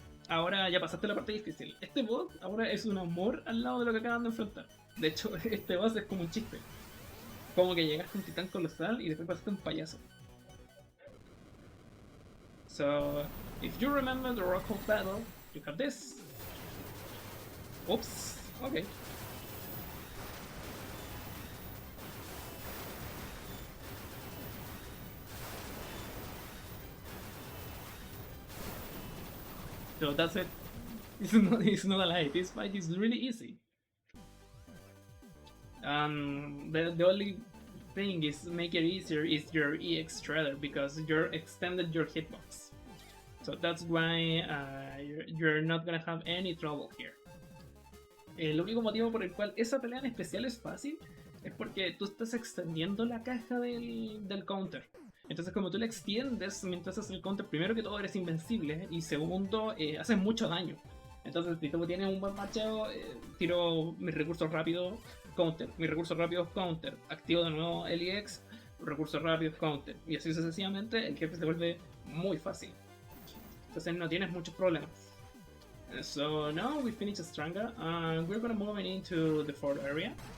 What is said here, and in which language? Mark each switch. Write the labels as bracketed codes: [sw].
[es] Ahora ya pasaste la parte difícil. Este boss ahora es un amor al lado de lo que acaban de enfrentar. De hecho, este boss es como un chiste. Como que llegaste a un titán colosal y después pasaste un payaso. [en] So, if you remember the Rock of Battle, you have this. Oops, okay. So that's it. It's not a lie. This fight is really easy. The only thing is make it easier is your EX Shredder because you're extended your hitbox. So that's why you're not gonna have any trouble here. [es] El único motivo por el cual esa pelea en especial es fácil es porque tú estás extendiendo la caja del counter. Entonces como tú la extiendes mientras haces el counter, primero que todo eres invencible y segundo haces mucho daño. Entonces si tú tienes un buen macheo, tiro mis recursos rápidos, counter, mis recursos rápidos, counter, activo de nuevo el EX, recursos rápidos, counter, y así sucesivamente el jefe se vuelve muy fácil. Entonces no tienes muchos problemas. [en] So now we finished Stranga and we're gonna move into the fourth area.